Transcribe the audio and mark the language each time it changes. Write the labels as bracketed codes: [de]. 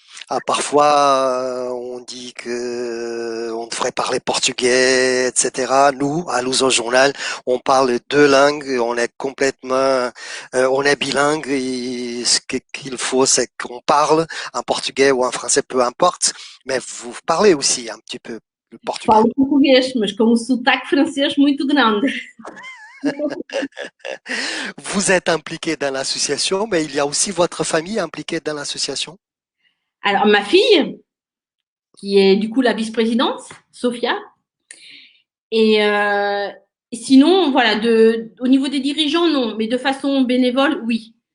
[fr] Ah, parfois, on dit que on devrait parler portugais, etc. Nous, à Luso Journal, on parle 2 langues, on est complètement, on est bilingue et ce qu'il faut, c'est qu'on parle en portugais ou en français, peu importe, mais vous parlez aussi un petit peu le portugais. [pt] Falo português, mas com sotaque francês muito grande. [fr] Vous êtes impliqué dans l'association, mais il y a aussi votre famille impliquée dans l'association? Alors, ma fille, qui est du coup la vice-présidente, Sophia. Et sinon, voilà, au niveau des dirigeants, non, mais de façon bénévole, oui.